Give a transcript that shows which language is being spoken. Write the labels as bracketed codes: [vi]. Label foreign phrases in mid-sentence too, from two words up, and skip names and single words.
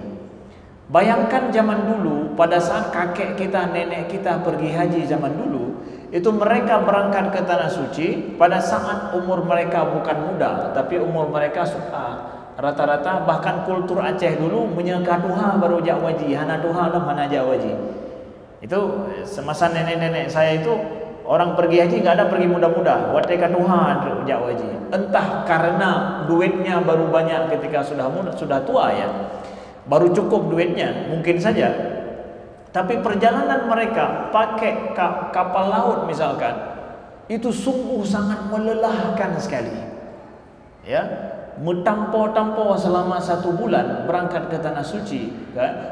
[id] Bayangkan zaman dulu, pada saat kakek kita, nenek kita pergi haji zaman dulu, itu mereka berangkat ke Tanah Suci pada saat umur mereka bukan muda, tapi umur mereka rata-rata, bahkan kultur Aceh dulu menyangka [ace] duha baru jak waji, hana duha lam hana jak waji. [id] Itu semasa nenek-nenek saya itu orang pergi haji nggak ada pergi muda-muda, [ace] wateka duha jak waji. [id] Entah karena duitnya baru banyak ketika sudah tua ya, baru cukup duitnya, mungkin saja. Tapi perjalanan mereka pakai kapal laut misalkan, itu sungguh sangat melelahkan sekali. Ya, mentampo-tampo selama 1 bulan berangkat ke Tanah Suci, kan?